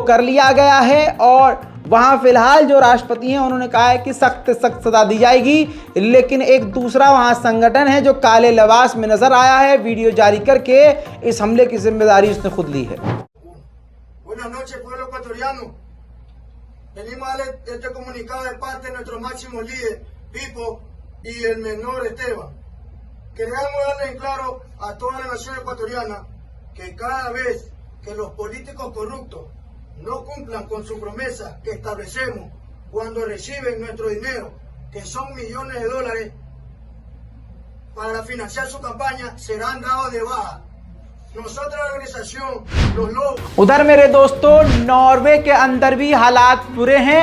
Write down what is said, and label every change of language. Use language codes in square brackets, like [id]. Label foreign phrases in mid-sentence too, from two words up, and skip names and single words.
[hi] कर लिया गया है और वहां फिलहाल जो राष्ट्रपति हैं उन्होंने कहा है कि सख्त सख्त सजा दी जाएगी। लेकिन एक दूसरा वहां संगठन है जो काले लिबास में नजर आया है, वीडियो जारी करके इस हमले की जिम्मेदारी उसने खुद ली है। [es] Buenas noches, pueblo ecuatoriano. Venimos a darle este comunicado de parte de nuestro máximo líder, Pipo, y el menor Esteban. Queremos darle en claro a toda la nación ecuatoriana que cada vez que los políticos corruptos no cumplan con su promesa que establecemos cuando reciben nuestro dinero, que son millones de dólares, para financiar su campaña, serán dados de baja. nosotros la organización los lobos। [hi] उधर मेरे दोस्तों, नॉर्वे के अंदर भी हालात बुरे हैं।